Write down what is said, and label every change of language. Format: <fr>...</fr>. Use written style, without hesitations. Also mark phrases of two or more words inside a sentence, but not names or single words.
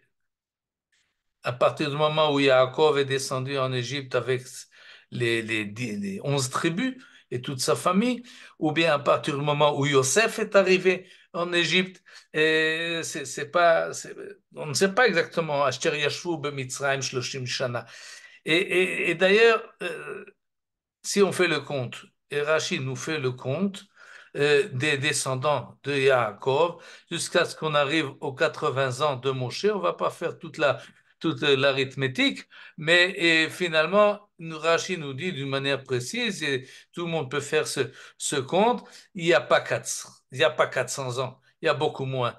<fr>À partir du moment où Yaakov est descendu en Égypte avec les 11 tribus et toute sa famille, ou bien à partir du moment où Yosef est arrivé en Égypte, et on ne sait pas exactement.</fr> <he>אשר ישבו במצרים שלושים שנה.</he> <fr>Et d'ailleurs, si on fait le compte, et Rachid nous fait le compte des descendants de Yaakov jusqu'à ce qu'on arrive aux 80 ans de Moshe, on va pas faire toute l'arithmétique, mais finalement, Rachid nous dit d'une manière précise, et tout le monde peut faire ce compte, il n'y a pas 400, il y a pas 400 ans, il y a beaucoup moins.</fr>